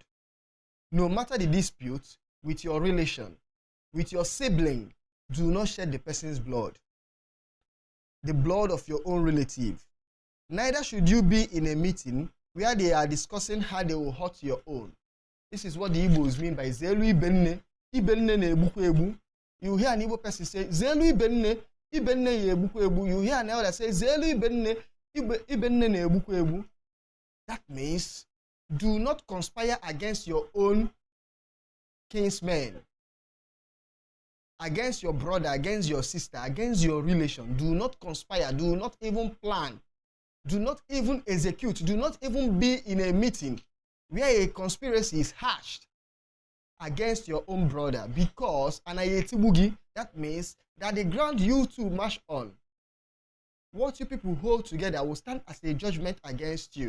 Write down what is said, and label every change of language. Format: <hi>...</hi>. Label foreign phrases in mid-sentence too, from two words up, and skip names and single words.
<en>No matter the dispute with your relation, with your sibling, do not shed the person's blood, the blood of your own relative. Neither should you be in a meeting where they are discussing how they will hurt your own. This is what the Igbos mean by</en> <ig>Zelu ibenne, ibenne ne ebuku ebu.</ig> <en>You hear an Igbo person say,</en> <ig>Zelu ibenne, ibenne ye ebuku ebu.</ig> <en>You hear an elder say,</en> <ig>Zelu ibenne, ibenne ne ebuku ebu.</ig> <en>That means, do not conspire against your own kinsmen, against your brother, against your sister, against your relation. Do not conspire, do not even plan, do not even execute, do not even be in a meeting where a conspiracy is hatched against your own brother, because that means that the ground you two march on, what you people hold together, will stand as a judgment against you.</en>